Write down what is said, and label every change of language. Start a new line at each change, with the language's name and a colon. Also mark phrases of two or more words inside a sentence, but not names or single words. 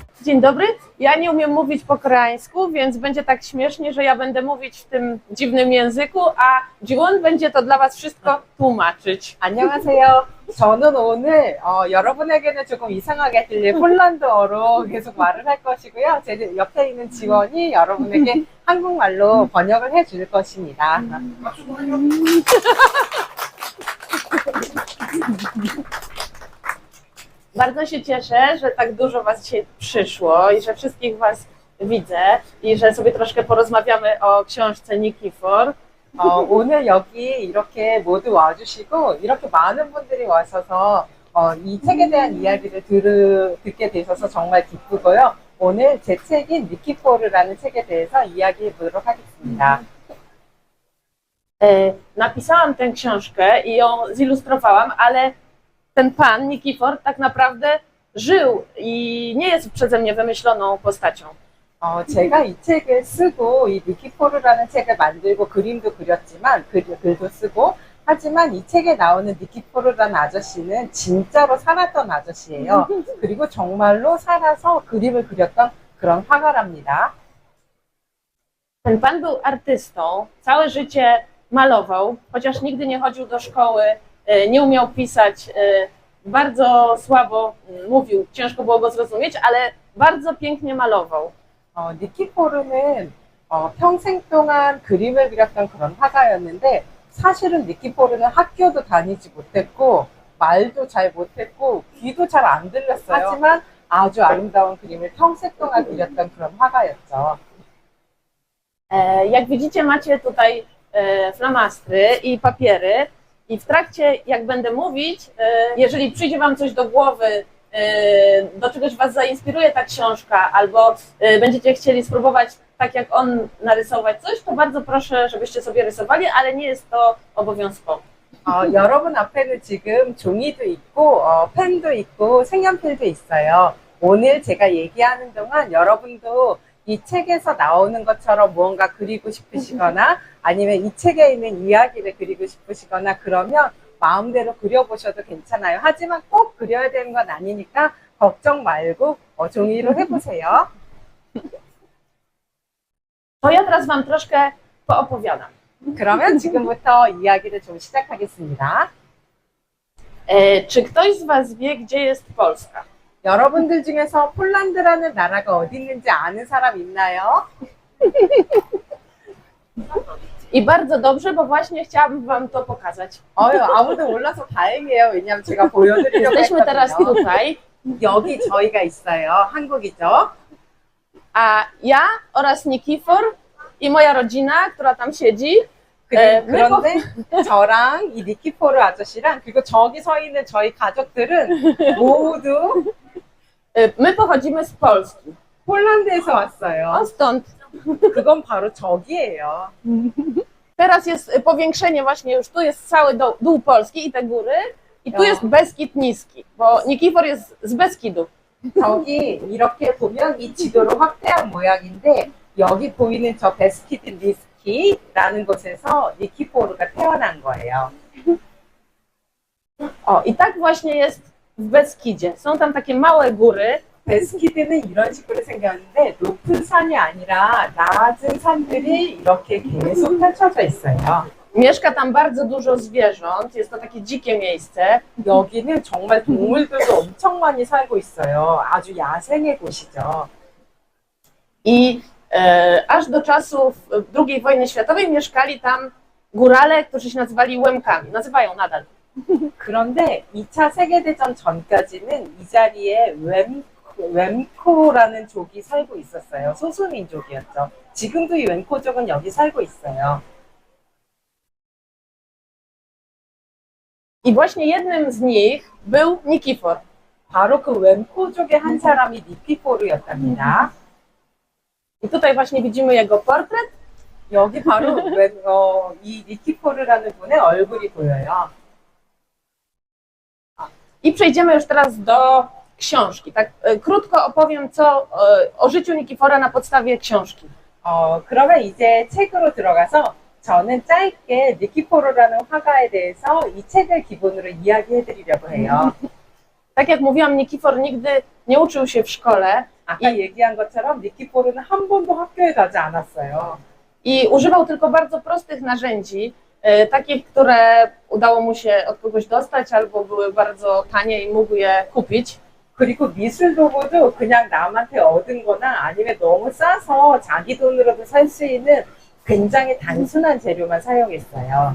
Polish: Dzień dobry. Ja nie umiem mówić po koreańsku, więc będzie tak śmiesznie, że ja będę mówić w tym dziwnym języku, a Jiwon będzie to dla Was wszystko tłumaczyć.
Korean: 안녕하세요. 저는 오늘 여러분에게는 조금 이상하게 들릴 폴란드어로 계속 말을 할 것이고요. 제 옆에 있는 지원이 여러분에게 한국말로 번역을 해줄 것입니다.
Polish: Bardzo się cieszę, że tak dużo Was dzisiaj przyszło i że wszystkich Was widzę i że sobie troszkę porozmawiamy o książce Nikifor.
Korean: 오늘 여기 이렇게 모두 와주시고 이렇게 많은 분들이 와셔서 이 책에 대한 이야기를 듣게 되셔서 정말 기쁘고요. 오늘 제 책인 니키포르라는 책에 대해서 이야기해 보도록 하겠습니다.
Polish: Napisałam tę książkę i ją zilustrowałam, ale ten pan Nikifor tak naprawdę żył i nie jest przeze mnie wymyśloną postacią.
Korean: 제가 이 책을 쓰고 이 니키포르라는 책을 만들고 그림도 그렸지만 글도 쓰고 하지만 이 책에 나오는 니키포르라는 아저씨는 진짜로 살았던 아저씨예요. 그리고 정말로 살아서 그림을 그렸던 그런 화가랍니다.
Polish: Ten pan był artystą, całe życie malował, chociaż nigdy nie chodził do szkoły, nie umiał pisać, bardzo słabo mówił, ciężko było go zrozumieć, ale bardzo pięknie malował.
Korean: 니키포르는 평생 동안 그림을 그렸던 그런 화가였는데 사실은 니키포르는 학교도 다니지 못했고 말도 잘 못했고 귀도 잘 안 들렸어요. 하지만 아주 아름다운 그림을 평생 동안 그렸던 그런 화가였죠.
Polish: Jak widzicie, macie tutaj flamastry i papiery i w trakcie, jak będę mówić, jeżeli przyjdzie Wam coś do głowy, do czegoś Was zainspiruje ta książka, albo będziecie chcieli spróbować tak jak on narysować coś, to bardzo proszę, żebyście sobie rysowali, ale nie jest to obowiązkowe.
Korean: 여러분 앞에는 지금 종이도 있고 펜도 있고 색연필도 있어요. 오늘 제가 얘기하는 동안 여러분도 이 책에서 나오는 것처럼 무언가 그리고 싶으시거나 아니면 이 책에 있는 이야기를 그리고 싶으시거나 그러면 마음대로 그려보셔도 괜찮아요. 하지만 꼭 그려야 되는 건 아니니까 걱정 말고 종이로 해보세요.
Polish: To ja teraz Wam troszkę poopowiadam.
Korean: 그러면 지금부터 이야기를 좀 시작하겠습니다.
Polish: Czy ktoś z Was wie, gdzie jest Polska?
Korean: 여러분들 중에서 폴란드라는 나라가 어디 있는지 아는 사람 있나요?
Polish: I bardzo dobrze, bo właśnie chciałabym Wam to pokazać.
Korean: 아무도 몰라서 다행이에요. 왜냐하면 제가 보여드리려고
Polish: Jesteśmy teraz
Korean: 했거든요.
Polish: tutaj,
Korean: 여기 저희가 있어요. 한국이죠.
Polish: a ja oraz Nikifor i moja rodzina, która tam siedzi,
Korean: 그런데 저랑 이 니키포르 아저씨랑 그리고 저기 서 있는 저희 가족들은 모두
Polish: my pochodzimy z Polski.
Korean: 폴란드에서 왔어요.
Polish: O, stąd.
Korean: 그건 바로 저기예요.
Polish: Teraz jest powiększenie właśnie, już tu jest cały dół Polski i te góry i tu jest Beskid Niski, bo Nikifor jest z Beskidu.
Korean: 저기 이렇게 보면 이 지도로 확대한 모양인데 여기 보이는 저 베스키드 니스키라는 곳에서 니키포르가 태어난 거예요.
Polish: I tak właśnie jest w Beskidzie. Są tam takie małe góry.
Korean: 베스키드는 이런 식으로 생겼는데 높은 산이 아니라 낮은 산들이 이렇게 계속 펼쳐져 있어요.
Polish: Mieszka tam bardzo dużo zwierząt, jest to takie dzikie miejsce.
Korean: 여기는 정말 동물들도 엄청 많이 살고 있어요. 아주 야생의 곳이죠.
Polish: I aż do czasów II wojny światowej mieszkali tam górale, którzy się nazywali Łemkami. Nazywają nadal.
Korean: 그런데 2차 세계대전 전까지는 이 자리에 웸코라는 족이 살고 있었어요. 소수민족이었죠. 지금도 이 웸코족은 여기 살고 있어요.
Polish: I właśnie jednym z nich był Nikifor.
Korean: 바로 그 웸코족의 한 사람이 니키포르였답니다.
Polish: I tutaj właśnie widzimy jego portret.
Korean: 여기 바로 이 니키포르라는 분의 얼굴이 보여요.
Polish: I przejdziemy już teraz do książki. Tak krótko opowiem o życiu Nikifora na podstawie książki.
Korean: 그러면 이제 책으로 들어가서 저는 짧게 니키포르라는 화가에 대해서 이 책을 기본으로 이야기해 드리려고 해요.
Polish: Tak jak mówiłam, Nikifor nigdy nie uczył się w szkole
Korean: 아까 얘기한 것처럼 니키포르는 한 번도 학교에 가지 않았어요.
Polish: i używał tylko bardzo prostych narzędzi, takich, które udało mu się od kogoś dostać albo były bardzo tanie i mógł je kupić.
Korean: 그리고 미술 도구도 그냥 남한테 얻은 거나 아니면 너무 싸서 자기 돈으로도 살 수 있는 굉장히 단순한 재료만 사용했어요.